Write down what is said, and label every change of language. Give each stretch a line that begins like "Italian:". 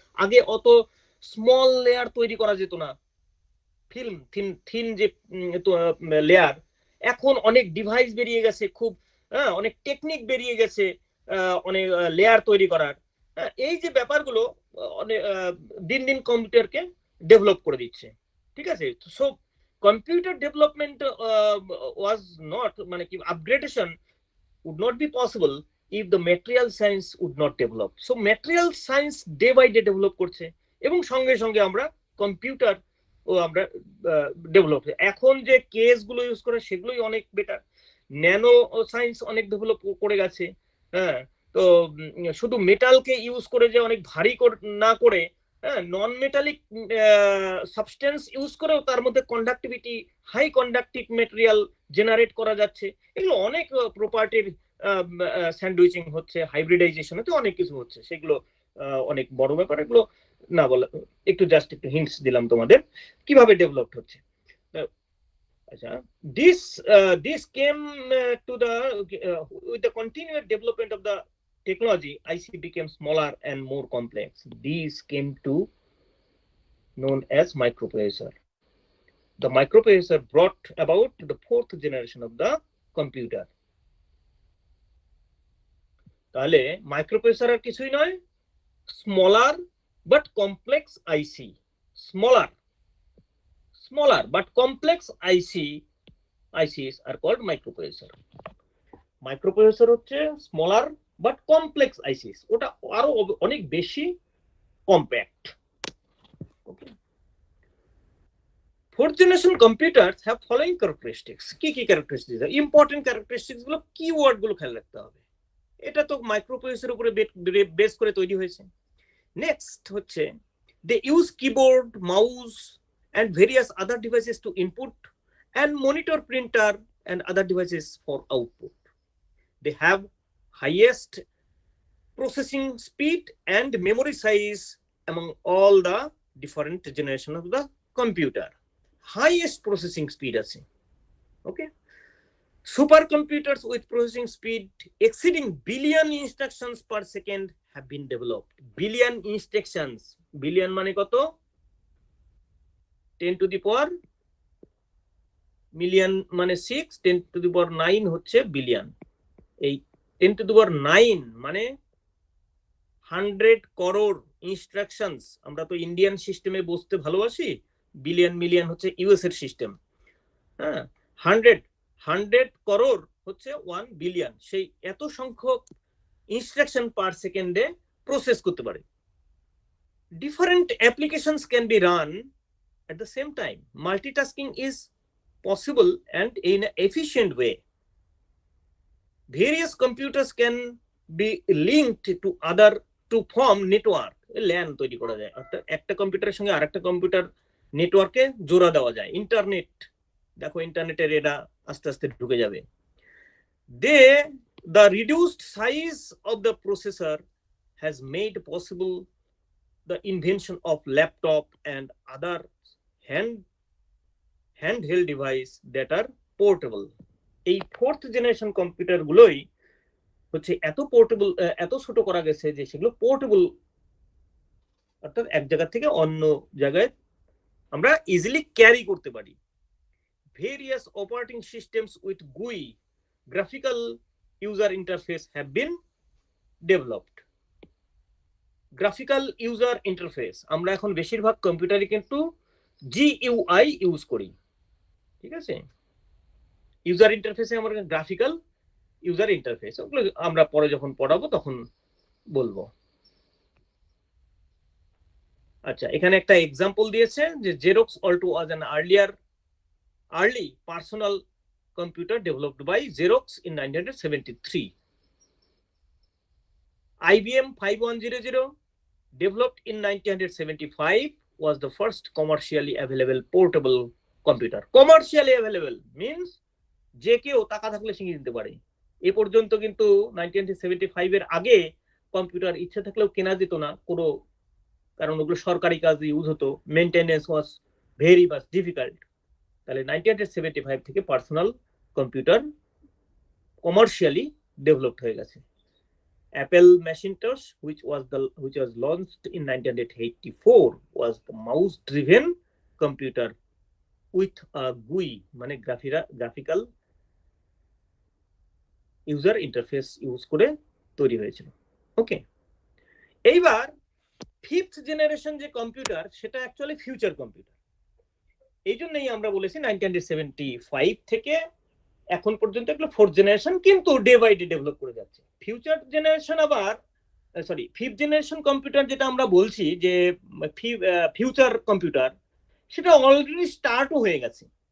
Bangla: আগে অত small layer তৈরি করা যেত না, ফিল্ম থিন যে লেয়ার, এখন অনেক ডিভাইস বেরিয়ে গেছে, খুব অনেক টেকনিক বেরিয়ে গেছে অনেক লেয়ার তৈরি করার। এই যে ব্যাপারগুলো দিন দিন কম্পিউটারকে ডেভেলপ করে দিচ্ছে। ঠিক আছে,
English: So computer development was not, মানে কি, upgradation would not be possible if the material science would not develop. So material science day by day develop
Bangla: করছে, এবং সঙ্গে সঙ্গে আমরা কম্পিউটার ও আমরা ডেভেলপ। এখন যে কেস গুলো ইউজ করে সেগুলোই অনেক বেটার। ন্যানো সায়েন্স অনেক ডেভেলপ করে গেছে। হ্যাঁ, তো শুধু মেটালকে ইউজ করে যে অনেক ভারী না করে, নন মেটালিক সাবস্টেন্স ইউজ করেও তার মধ্যে conductivity, high conductive material generate করা যাচ্ছে। এগুলো অনেক প্রপার্টির স্যান্ডউইচিং হচ্ছে, হাইব্রিডাইজেশন হচ্ছে, অনেক কিছু হচ্ছে, সেগুলো অনেক বড় ব্যাপার। এগুলো না বলা, একটু জাস্ট একটু হিন্টস দিলাম তোমাদের কিভাবে ডেভেলপড হচ্ছে।
English: আচ্ছা, this came to the with the continued development of the technology, IC became smaller and more complex. These came to known as microprocessor. The microprocessor brought about the fourth generation of the computer.
Bangla: তাহলে microprocessor আর কিছুই নয়,
English: smaller but complex IC. Smaller but complex ICs are called microprocessor.
Bangla: Microprocessor হচ্ছে
English: smaller but complex ICs,
Bangla: ওটা আরো অনেক বেশি compact.
English: Okay, fourth generation computers have following characteristics.
Bangla: কি কি ক্যারেক্টারিস্টিক্স? ইম্পর্টেন্ট ক্যারেক্টারিস্টিক্স গুলো, কিওয়ার্ড গুলো খেয়াল রাখতে হবে। এটা তো মাইক্রোপ্রসেসরের উপরে বেস করে তৈরি হয়েছে। নেক্সট হচ্ছে
English: they use keyboard, mouse and various other devices to input and monitor printer and other devices for output. They have highest processing speed and memory size among all the different generation of the computer. Highest processing speed আছে, okay. Supercomputers with processing speed exceeding billion instructions per second have been developed. Billion instructions,
Bangla: billion মানে কত?
English: 10 to the power million
Bangla: মানে 6,
English: 10 to the power 9 হচ্ছে billion.
Bangla: এই
English: 10 to the power 9
Bangla: মানে 100 crore instructions. আমরা তো Indian সিস্টেমে বসতে ভালোবাসি, বিলিয়ন মিলিয়ন হচ্ছে ইউএস এর সিস্টেম। হ্যাঁ, 100 করোড় হচ্ছে 1 বিলিয়ন। সেই এত সংখ্যক ইনস্ট্রাকশন পার সেকেন্ডে প্রসেস করতে পারে।
English: Different applications can be run at the same time. Multitasking is possible and in an efficient way. Various computers can be linked to other to form network.
Bangla: LAN তৈরি করা যায়, অর্থাৎ একটা কম্পিউটারের সঙ্গে আরেকটা কম্পিউটার নেটওয়ার্কে জোড়া দেওয়া যায়। ইন্টারনেট, দেখো ইন্টারনেটের এটা আস্তে আস্তে ঢুকে যাবে।
English: The reduced size of the processor has made possible the invention of laptop and other handheld device that are portable.
Bangla: এই ফোর্থ জেনারেশন কম্পিউটার গুলোই হচ্ছে এত পোর্টেবল, এত ছোট করা গেছে যে সেগুলো পোর্টেবল, অর্থাৎ এক জায়গা থেকে অন্য জায়গায় আমরা ইজিলি ক্যারি করতে পারি।
English: Various operating systems with GUI graphical user interface have been developed.
Bangla: Graphical user interface, আমরা এখন বেশিরভাগ কম্পিউটারে কিন্তু GUI ইউজ করি, ঠিক আছে। ইউজার ইন্টারফেসে আমরা গ্রাফিক্যাল ইউজার ইন্টারফেস, ওগুলো আমরা পরে যখন পড়াবো তখন বলবো। আচ্ছা, এখানে একটা এক্সাম্পল দিয়েছে যে
English: Xerox Alto was an early personal computer developed by Xerox in 1973. IBM 5100 developed in 1975 was the first commercially available portable computer.
Bangla: Commercially available means যে কেউ টাকা থাকলে শিখে নিতে পারে। এ পর্যন্ত কিন্তু 1975 এর আগে কম্পিউটার ইচ্ছা থাকলেও কেনা যেত না কোনো, কারণ ওগুলো সরকারি কাজে ইউজ হতো,
English: Maintenance was very much difficult.
Bangla: তাহলে 1975 থেকে পার্সোনাল কম্পিউটার কমার্শিয়ালি ডেভেলপড হয়ে গেছে।
English: Apple Macintosh, which was launched in 1984, was the mouse-driven computer with a GUI,
Bangla: মানে গ্রাফিক্যাল ইউজার ইন্টারফেস ইউজ করে তৈরি হয়েছিল। ওকে, এইবার ফিফথ জেনারেশন যে কম্পিউটার সেটা অ্যাকচুয়ালি ফিউচার কম্পিউটার। এই জন্যই আমরা বলেছি 1975 থেকে এখন পর্যন্ত এগুলো ফোর্থ জেনারেশন, কিন্তু ডে বাই ডে ডেভেলপ করে যাচ্ছে। ফিউচার জেনারেশন আবার ফিফথ জেনারেশন কম্পিউটার যেটা আমরা বলছি যে ফিউচার কম্পিউটার, সেটা অলরেডি স্টার্টও হয়ে গেছে।